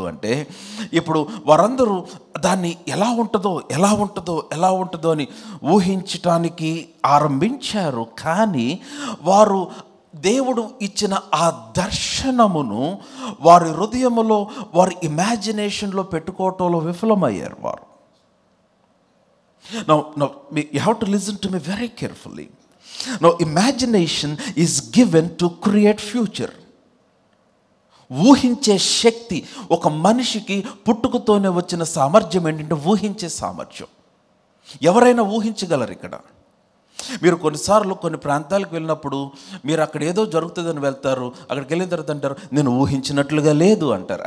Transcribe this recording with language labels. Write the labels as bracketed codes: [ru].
[te] అంటే ఇప్పుడు వారందరూ దాన్ని ఎలా ఉంటుందో అని ఊహించటానికి ఆరంభించారు. కానీ వారు దేవుడు ఇచ్చిన ఆ దర్శనమును వారి హృదయములో, వారి ఇమాజినేషన్లో పెట్టుకోవటంలో విఫలమయ్యారు వారు. [en] Now, you have to listen to me very carefully. Now, imagination is given to create future. [te] ఊహించే శక్తి ఒక మనిషికి పుట్టుకతోనే వచ్చిన సామర్థ్యం ఏంటంటే ఊహించే సామర్థ్యం. ఎవరైనా ఊహించగలరు. ఇక్కడ మీరు కొన్నిసార్లు కొన్ని ప్రాంతాలకు వెళ్ళినప్పుడు మీరు అక్కడ ఏదో జరుగుతుందని వెళ్తారు, అక్కడికి వెళ్ళిన తర్వాత అంటారు, నేను ఊహించినట్లుగా లేదు అంటారు.